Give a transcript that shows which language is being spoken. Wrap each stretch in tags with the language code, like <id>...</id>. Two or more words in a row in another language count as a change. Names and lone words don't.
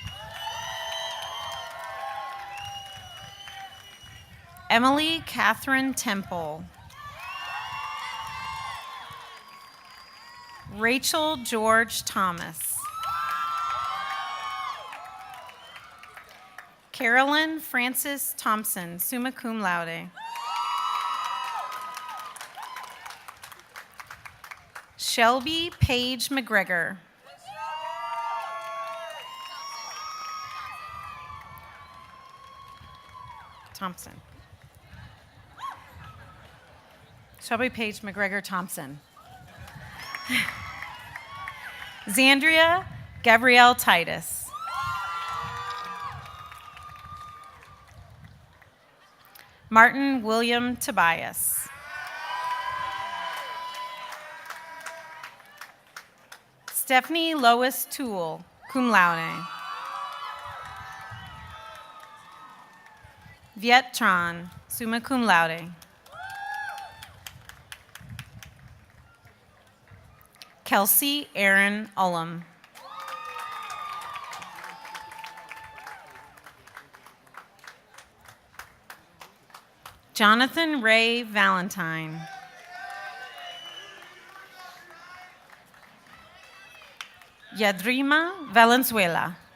<en>Emily Catherine Temple. Rachel George Thomas. Carolyn Frances Thompson,</en> <la>summa cum laude.</la> <en>Shelby Paige McGregor. Thompson. Shelby Paige McGregor Thompson. Zandria Gabrielle Titus. Martin William Tobias. Stephanie Lois Toole,</en> <la>cum laude.</la> <en>Viet Tran,</en> <la>summa cum laude.</la> <en>Kelsey Aaron Ullum. Jonathan Ray Valentine. Yadrima Valenzuela.</en>